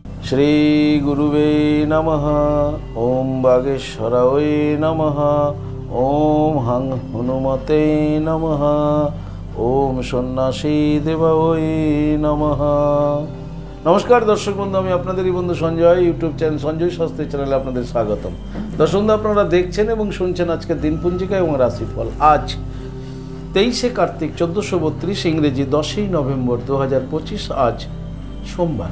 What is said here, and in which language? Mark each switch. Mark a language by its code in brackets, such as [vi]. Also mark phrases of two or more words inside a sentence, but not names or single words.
[sa] श्री गुरुवे नमः। ओम बागेश्वराय नमः। ओम हं हनुमते नमः। ओम सन्यासी देवाय नमः। [hi] नमस्कार दर्शक बंधु, [bn] আমি আপনাদেরই বন্ধু সঞ্জয়। ইউটিউব চ্যানেল সঞ্জয় শাস্ত্রী চ্যানেলে আপনাদের স্বাগতম। দর্শক বন্ধু, আপনারা দেখছেন এবং শুনছেন আজকের দিনপঞ্জিকা এবং রাশিফল। আজ 23শে কার্তিক 1432, ইংরেজি 10ই নভেম্বর 2025, আজ সোমবার।